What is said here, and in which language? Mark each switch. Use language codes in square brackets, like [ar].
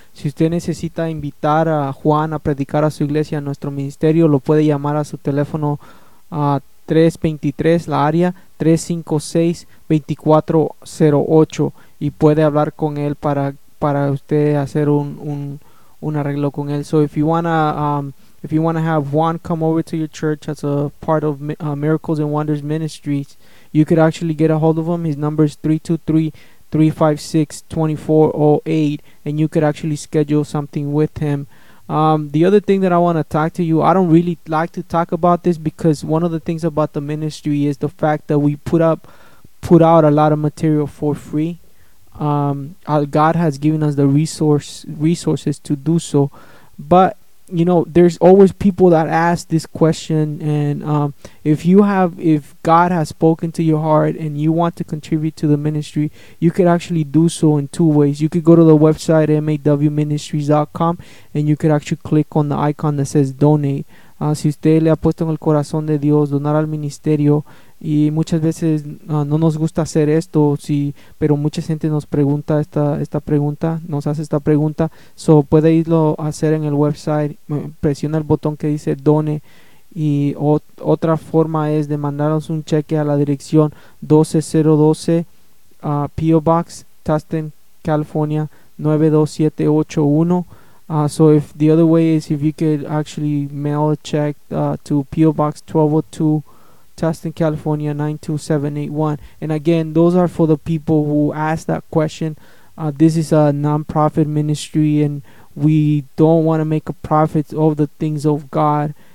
[es] Si usted necesita invitar a Juan a predicar a su iglesia, a nuestro ministerio, lo puede llamar a su teléfono 323, la área 356-2408, y puede hablar con él para usted hacer un arreglo con él. [en] So if you wanna have Juan come over to your church as a part of Miracles and Wonders Ministries, you could actually get a hold of him. His number is 323-356-2408, and you could actually schedule something with him. The other thing that I want to talk to you, I don't really like to talk about this, because one of the things about the ministry is the fact that we put out a lot of material for free. God has given us the resources to do so. But, you know, there's always people that ask this question. And if God has spoken to your heart and you want to contribute to the ministry, you could actually do so in two ways. You could go to the website, mawministries.com, and you could actually click on the icon that says donate. [es] Si usted le ha puesto en el corazón de Dios donar al ministerio, y muchas veces no nos gusta hacer esto, pero mucha gente nos pregunta esta pregunta, so puede irlo a hacer en el website, presiona el botón que dice done, y otra forma es de mandarnos un cheque a la dirección 12012 P.O. Box, Tustin, California 92781. [en] So if the other way is if you could actually mail a check to P.O. Box 1202, Tustin, California 92781. And again, those are for the people who ask that question. This is a nonprofit ministry, and we don't want to make a profit of the things of God.